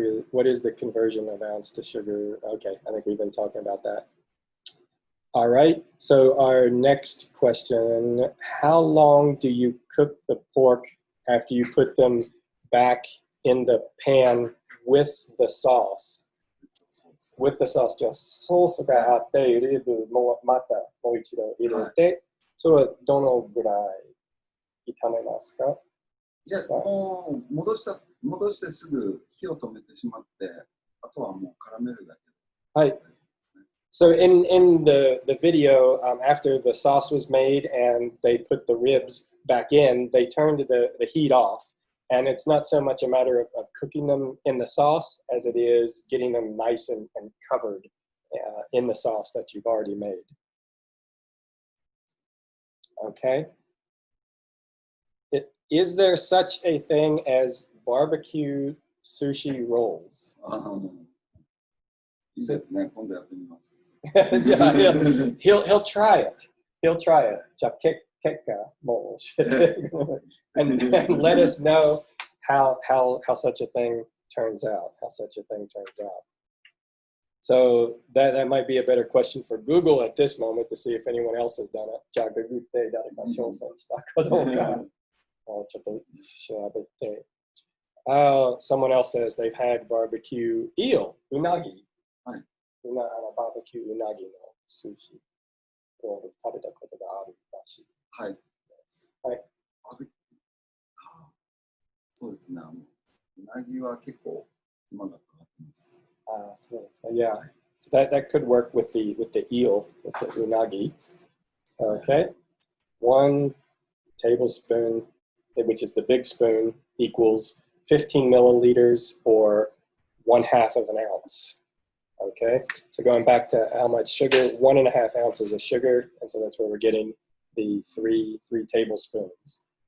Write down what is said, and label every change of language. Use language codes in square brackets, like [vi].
[en] What is the conversion of ounce to sugar? Okay, I think we've been talking about that. All right, so our next question, how long do you cook the pork after you put them back in the pan with the sauce? With the sauce. [ja] じゃあソースがあって、リブもまたもう一度入れて、それはどのぐらい炒めますか？いや、もう戻してすぐ火を止めてしまって、あとはもう絡めるだけ。はい。 [en] So in the video, after the sauce was made and they put the ribs back in, they turned the heat off. And it's not so much a matter of cooking them in the sauce as it is getting them nice and covered in the sauce that you've already made. Okay. Is there such a thing as barbecue sushi rolls? [ja] いいですね。今度やってみます。 [en] he'll try it. He'll try it. [ja] じゃあ結果もう [en] and let us know how such a thing turns out. How such a thing turns out. So that might be a better question for Google at this moment to see if anyone else has done it. [ja] じゃあググって誰か挑戦したかどうかちょっと調べて。 [en] Someone else says they've had barbecue eel, unagi. [ja] バーベキューうなぎの寿司を食べたことがあるらしい。はい。はい。そうですね。うなぎは結構今がかかってます。そうですね。Yeah. [en] So that could work with the eel, with the unagi. Okay. 1 tablespoon, which is the big spoon, equals 15 milliliters or 1/2 of an ounce. Okay, so going back to how much sugar, 1.5 ounces of sugar, and so that's where we're getting the three tablespoons.